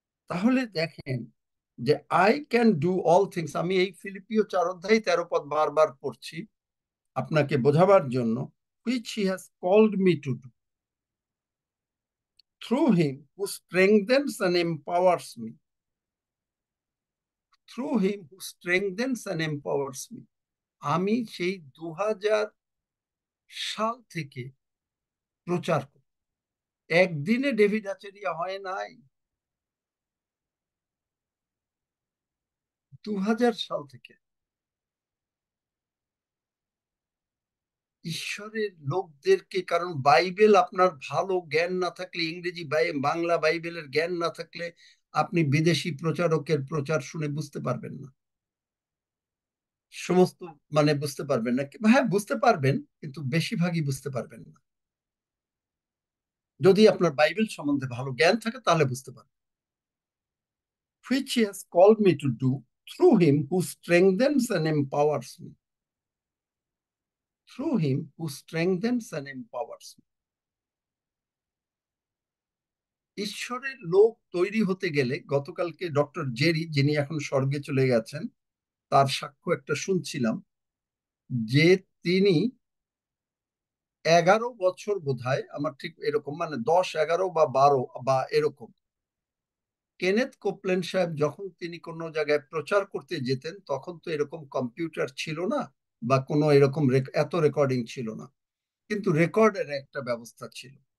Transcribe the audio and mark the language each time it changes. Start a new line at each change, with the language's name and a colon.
Bangla: তাহলে দেখেন যে
English: I can do all things,
Bangla: আমি এই ফিলিপিও 4:13 বারবার পড়ছি আপনাকে বোঝাবার জন্য,
English: which he has called me to do through him who strengthens and empowers me. Through him who strengthens and empowers me.
Bangla: আমি সেই 2000 সাল থেকে প্রচার করি, একদিনে ডেভিড আচেরিয়া হয় নাই। 2000 সাল থেকে ঈশ্বরের লোকদেরকে, কারণ বাইবেল আপনার ভালো জ্ঞান না থাকলে, ইংরেজি বাংলা বাইবেলের জ্ঞান না থাকলে আপনি বিদেশি প্রচারকের প্রচার শুনে বুঝতে পারবেন না, সমস্ত মানে বুঝতে পারবেন না। হ্যাঁ বুঝতে পারবেন, কিন্তু বেশিরভাগই বুঝতে পারবেন না। যদি আপনার বাইবেল সম্বন্ধে ভালো জ্ঞান থাকে তাহলে বুঝতে পারবেন।
English: which he has called me to do through him who strengthens and empowers me. Through him who strengthens and empowers me.
Bangla: ঈশ্বরের লোক তৈরি হতে গেলে গতকালকে ডক্টর জেরি, যিনি এখন স্বর্গে চলে গেছেন, তার সাক্ষ্য একটা শুনছিলাম যে তিনি 11 বছর বোধহয়, আমার ঠিক এরকম, মানে 10, 11 বা 12 বা এরকম, কেনেথ কোপল্যান্ড সাহেব যখন তিনি কোনো জায়গায় প্রচার করতে যেতেন, তখন তো এরকম কম্পিউটার ছিল না বা কোনো এরকম এত রেকর্ডিং ছিল না, কিন্তু রেকর্ডের একটা ব্যবস্থা ছিল।